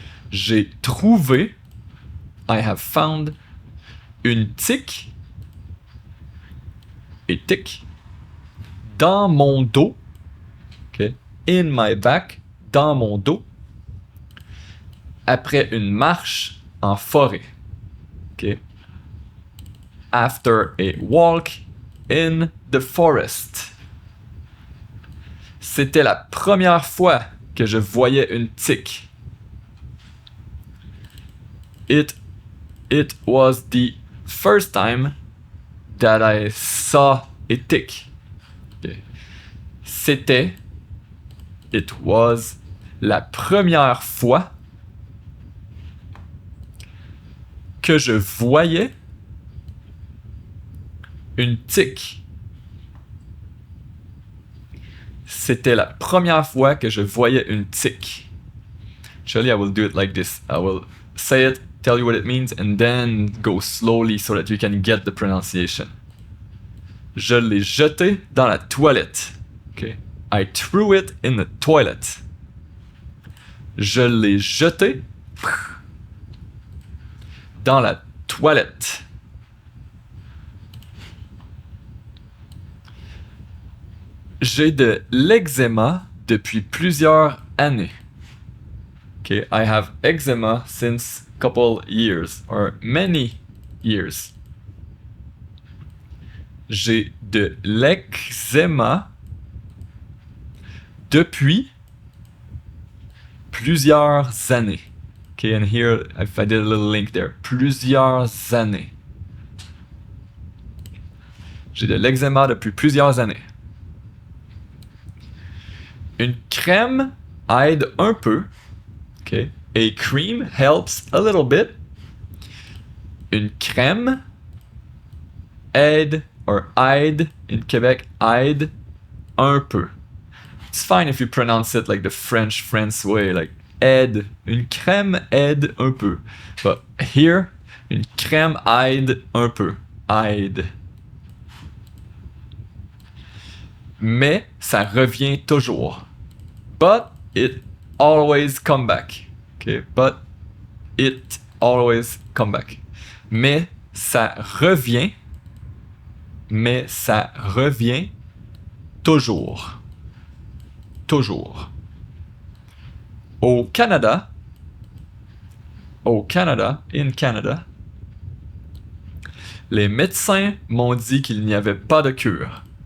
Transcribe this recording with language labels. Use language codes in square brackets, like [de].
[fr] J'ai trouvé, [en] I have found, [fr] une tique et tic dans mon dos. OK. [en] In my back, [fr] dans mon dos. Après une marche en forêt. [en] OK. After a walk in the forest. [fr] C'était la première fois que je voyais une tique. [en] It was the first time that I saw a tick. Okay. [fr] C'était, [en] it was, [fr] la première fois que je voyais une tique. C'était la première fois que je voyais une tique. [en] Actually, I will do it like this. I will say it, tell you what it means, and then go slowly so that you can get the pronunciation. [fr] Je l'ai jeté dans la toilette. [en] Okay. I threw it in the toilet. [fr] Je l'ai jeté dans la toilette. J'ai de l'eczéma depuis plusieurs années. [en] Okay, I have eczema since a couple years or many years. [fr] J'ai de l'eczéma depuis plusieurs années. [en] Okay, and here if I did a little link there. [fr] Plusieurs années. J'ai de l'eczéma depuis plusieurs années. Une crème aide un peu. Okay. [en] A cream helps a little bit. [fr] Une crème aide, or aide [en] in Quebec, [fr] aide un peu. [en] It's fine if you pronounce it like the French way, like aide. [fr] Une crème aide un peu. [en] But here, [fr] une crème aide un peu. Aide. Mais ça revient toujours. [en] But it always come back. Okay, but it always come back. [fr] Mais ça revient. Mais ça revient toujours. Toujours. Au Canada, [en] in Canada, [fr] les médecins m'ont dit qu'il n'y avait pas de cure.